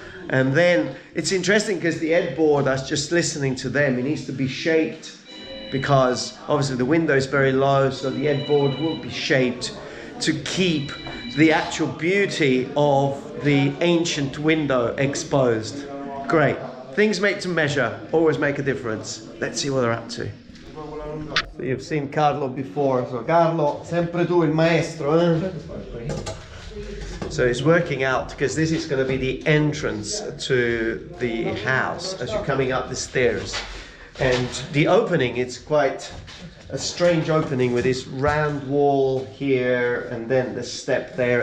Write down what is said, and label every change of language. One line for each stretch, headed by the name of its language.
English: And then it's interesting because the headboard, I was just listening to them, it needs to be shaped because obviously the window is very low, so the headboard will be shaped to keep the actual beauty of the ancient window exposed. Great. Things made to measure always make a difference. Let's see what they're up to. So you've seen Carlo before.
Italian: So Carlo, sempre tu il maestro, eh?
English: So it's working out because this is going to be the entrance to the house as you're coming up the stairs. And the opening, it's quite a strange opening with this round wall here and then the step there.